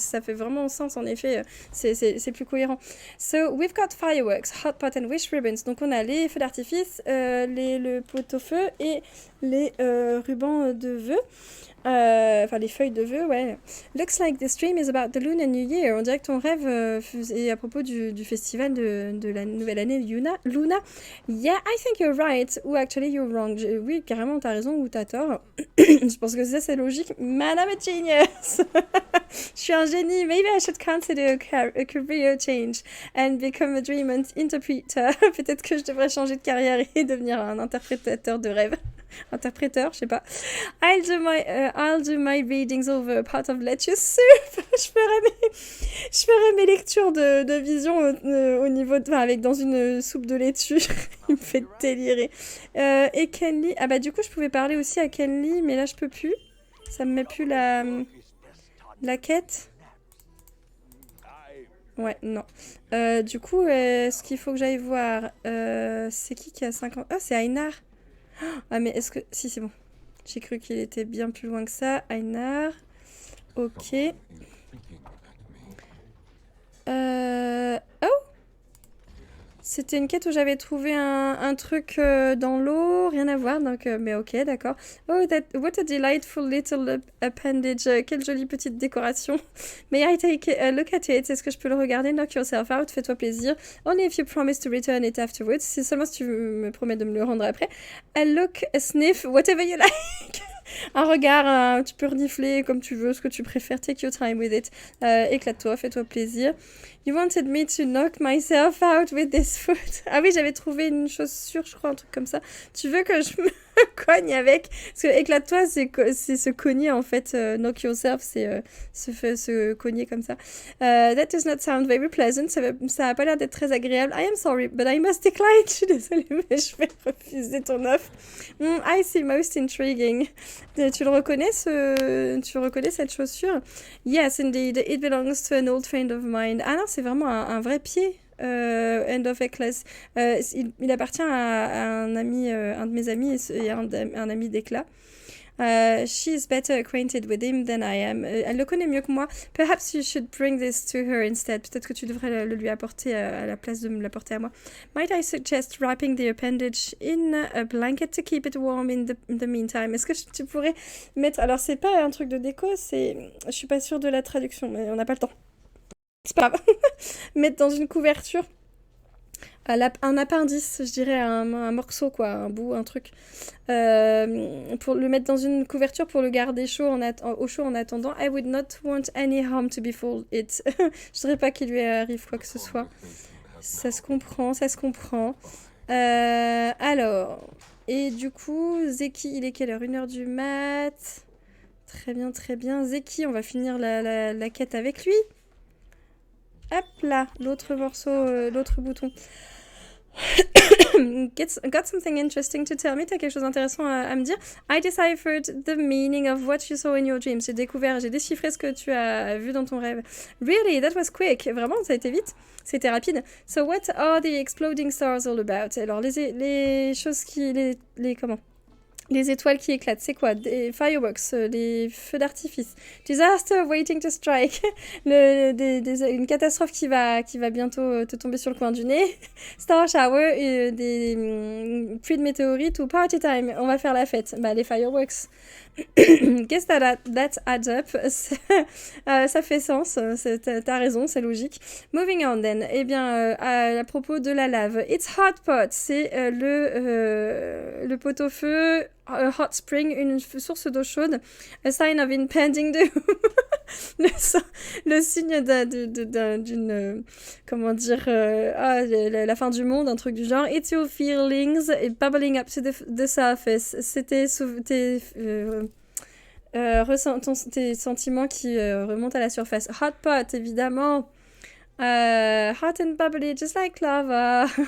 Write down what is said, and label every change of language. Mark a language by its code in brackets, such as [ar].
[fr] Ça fait vraiment sens, en effet, c'est plus cohérent. [en] So, we've got fireworks, hot pot and wish ribbons. [fr] Donc, on a les feux d'artifice, le pot-au-feu et les rubans de vœux. Enfin, les feuilles de vœux, ouais. [en] Looks like this dream is about the Lunar New Year. [fr] On dirait que ton rêve est à propos du festival de la nouvelle année Luna. [en] Yeah, I think you're right. Ou actually you're wrong. [fr] Oui, carrément, t'as raison ou t'as tort. Je pense que ça, c'est logique. Madame est genius. Je suis un génie. [en] Maybe I should consider a career change and become a dream interpreter. [fr] Peut-être que je devrais changer de carrière et devenir un interprétateur de rêve. Interpréteur, je sais pas. [en] I'll do my readings over a pot of lettuce soup. [fr] Je ferai mes lectures de vision au niveau de, enfin, avec dans une soupe de laitue. Il me fait délirer. Et Kenly, ah bah du coup je pouvais parler aussi à Kenly, mais là je peux plus. Ça me met plus la quête. Ouais, non. Du coup, ce qu'il faut que j'aille voir, c'est qui a 50... Ah, c'est Einar. Ah, mais est-ce que... Si, c'est bon. J'ai cru qu'il était bien plus loin que ça. Einar. Ok. Oh! C'était une quête où j'avais trouvé un truc dans l'eau, rien à voir, donc mais ok, d'accord. [en] Oh, what a delightful little appendage. [fr] Quelle jolie petite décoration. [en] May I take a look at it? [fr] Est-ce que je peux le regarder? [en] Knock yourself out, [fr] fais-toi plaisir. [en] Only if you promise to return it afterwards. [fr] C'est seulement si tu me promets de me le rendre après. [en] A look, a sniff, whatever you like. [fr] Un regard, tu peux renifler comme tu veux, ce que tu préfères. [en] Take your time with it. [fr] Éclate-toi, fais-toi plaisir. [en] You wanted me to knock myself out with this foot. [fr] Ah oui, j'avais trouvé une chaussure, je crois, un truc comme ça. Tu veux que je me cogne avec? Parce que éclate-toi, c'est se cogner en fait. [en] Knock yourself, [fr] c'est se cogner comme ça. [en] That does not sound very pleasant. [fr] Ça a pas l'air d'être très agréable. [en] I am sorry, but I must decline. [fr] Je suis désolée, mais je vais refuser ton offre. [en] I see most intriguing. [fr] Tu reconnais cette chaussure? [en] Yes, indeed. It belongs to an old friend of mine. [fr] Ah non, c'est vraiment un vrai pied. [en] End of a class. [fr] Il appartient à un ami, un de mes amis et un ami d'éclat. [en] She is better acquainted with him than I am. [fr] Elle le connaît mieux que moi. [en] Perhaps you should bring this to her instead. [fr] Peut-être que tu devrais le lui apporter à la place de me l'apporter à moi. Might I suggest wrapping the appendage in a blanket to keep it warm in the meantime? Est-ce que tu pourrais mettre... Alors, c'est pas un truc de déco, c'est... Je suis pas sûre de la traduction, mais on n'a pas le temps. C'est pas grave. Mettre dans une couverture un appendice, je dirais, un morceau, quoi, un bout, un truc, pour le mettre dans une couverture pour le garder chaud au chaud en attendant. I would not want any harm to befall it. Je voudrais pas qu'il lui arrive quoi que ce soit. Ça se comprend, ça se comprend. Alors, et du coup, Zeki, il est quelle heure? 1h du mat. Très bien, très bien. Zeki, on va finir la quête avec lui. Hop là, l'autre morceau, l'autre bouton. [en] Got something interesting to tell me. [fr] T'as quelque chose d'intéressant à me dire? [en] I deciphered the meaning of what you saw in your dreams. [fr] J'ai déchiffré ce que tu as vu dans ton rêve. [en] Really? That was quick. [fr] Vraiment, ça a été vite? C'était rapide. [en] So what are the exploding stars all about? [fr] Alors, les choses qui... comment? Les étoiles qui éclatent, c'est quoi? Des fireworks, les feux d'artifice. [en] Disaster waiting to strike. [fr] Une catastrophe qui va bientôt te tomber sur le coin du nez. [en] Star shower, [fr] des pluies de météorites ou [en] party time. [fr] On va faire la fête. Bah, les fireworks. [en] Guess that adds up. [fr] Ça fait sens. T'as raison, c'est logique. [en] Moving on then. [fr] Eh bien, à propos de la lave. [en] It's hot pot. [fr] C'est le pot-au-feu. [en] Hot spring, [fr] une source d'eau chaude. [en] A sign of impending doom. [fr] le signe d'une comment dire, la fin du monde, un truc du genre. [en] It's your feelings bubbling up to the surface. [fr] C'était tes sentiments qui remontent à la surface. [en] Hot pot, évidemment. Hot and bubbly, just like lava.